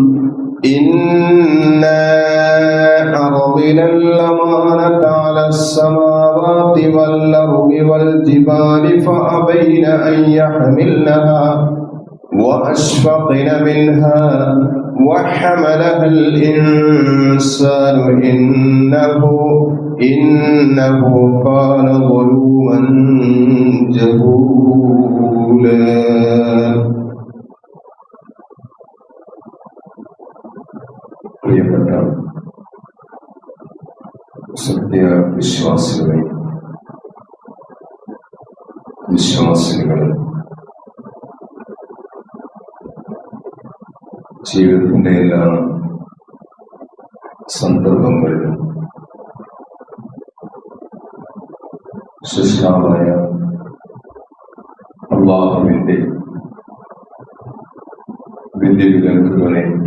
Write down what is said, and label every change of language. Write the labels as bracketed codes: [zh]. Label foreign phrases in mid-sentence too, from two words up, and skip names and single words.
[ar] إنا عرضنا الأمانة على السماوات والأرض والجبال فأبين أن يحملنها وأشفقن منها وحملها الإنسان إنه كان ظلوما جهولا പ്രിയപ്പെട്ട [ml] വിശ്വാസികളെ ജീവിതത്തിന്റെ എല്ലാ സന്ദർഭങ്ങളിലും സൃഷ്ടാവായ അല്ലാഹുവിന്റെ വിധിവിലക്കുകളെ